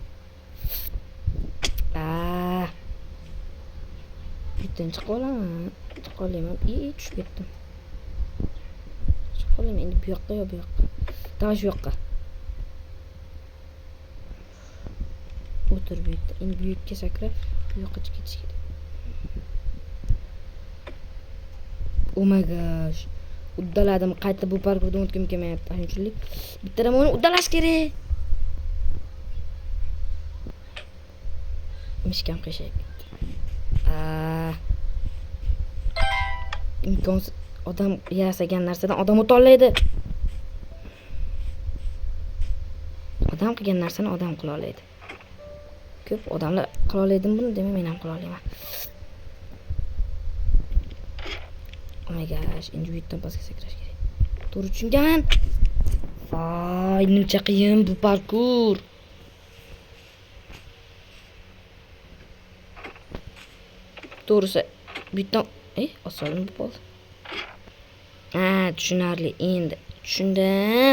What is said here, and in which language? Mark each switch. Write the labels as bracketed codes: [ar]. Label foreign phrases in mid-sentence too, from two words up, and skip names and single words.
[uz] Bittin chiqib olaman. Tushib ketdim. Chiqib olaman endi bu yoqqa yo bu yoqqa. Davay shu yoqqa. O'tir bu yerda. Endi bu yerga sakrab, bu yoqqa ketish kerak. [en] Oh my gosh. [uz] Uddaladim. Qayta bu parkurdan o'tgim kelmayapti. Shunchalik bitta ramoni uddalash kerak. Mishkam qiyshayib ketdi. Imkonsiz. Odam yasagan narsadan odam o'tolmaydi. Odam qilgan narsani odam qila oladi. Ko'p odamlar qila olaydimi buni, demak men ham qila olaman. [en] Oh my gosh, [uz] endi bu yerdan pastga sakrash kerak. To'g'ri tushunganman. Voy, nimcha qiyin bu parkur. To'g'risi, bu yerdan oson bo'ldi. Tushunarli. Endi tushundim.